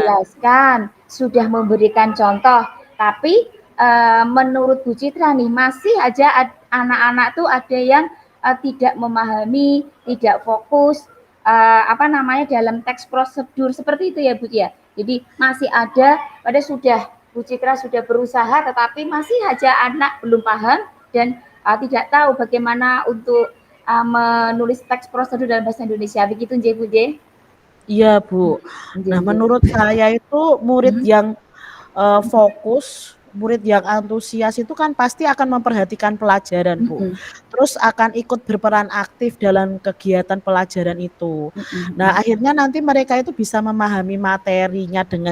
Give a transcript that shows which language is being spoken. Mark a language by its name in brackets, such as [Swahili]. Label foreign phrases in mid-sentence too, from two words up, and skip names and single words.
[Indonesian] menjelaskan, sudah memberikan contoh, tapi, menurut Bu Citra nih masih aja anak-anak tuh ada yang, tidak memahami, tidak fokus, apa namanya, dalam teks prosedur seperti itu ya, Bu, ya? Jadi masih ada padahal sudah Bu Citra sudah berusaha tetapi masih aja anak belum paham dan, tidak tahu bagaimana untuk, menulis teks prosedur dalam bahasa Indonesia. Begitu nggih, Bu, nggih? Iya, Bu. Nggih Nah, nggih. menurut saya itu murid Mhm, yang, fokus, murid yang antusias itu kan pasti akan memperhatikan pelajaran, Bu. mhm, Terus akan ikut berperan aktif dalam kegiatan pelajaran itu. mhm, Nah, mhm. akhirnya nanti mereka itu bisa memahami materinya dengan